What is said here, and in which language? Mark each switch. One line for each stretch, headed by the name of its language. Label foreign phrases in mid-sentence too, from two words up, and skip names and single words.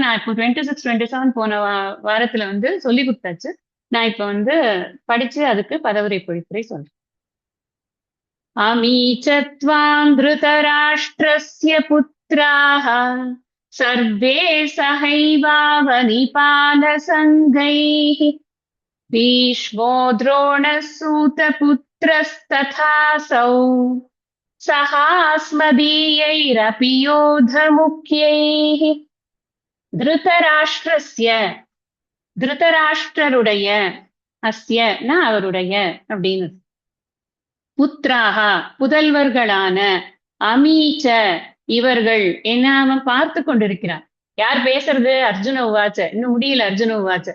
Tamil: நான் இப்போ 26, 27 போன வாரத்துல சொல்லி கொடுத்தாச்சு. நான் இப்ப படிச்சு அதுக்கு பதவுரை பொழிப்புரை சொல்றேன்.
Sanskrit: अमी च त्वां धृतराष्ट्रस्य पुत्राः सर्वे सहैवावनिपालसङ्घैः भीष्मो द्रोणः सूतपुत्रस्तथासौ सहास्मदीयैरपि योधमुख्यैः
Tamil: திருதராஷ்டிரஸ்ய, திருதராஷ்டிரருடைய, அஸ்ய அவருடைய அப்படின்னு, புத்ராகா புதல்வர்களான, அமீச்ச இவர்கள் என்ன அவன் பார்த்து கொண்டிருக்கிறான். யார் பேசுறது?
Sanskrit: अर्जुन उवाच.
Tamil: இன்னும் முடியல
Sanskrit: अर्जुन उवाच.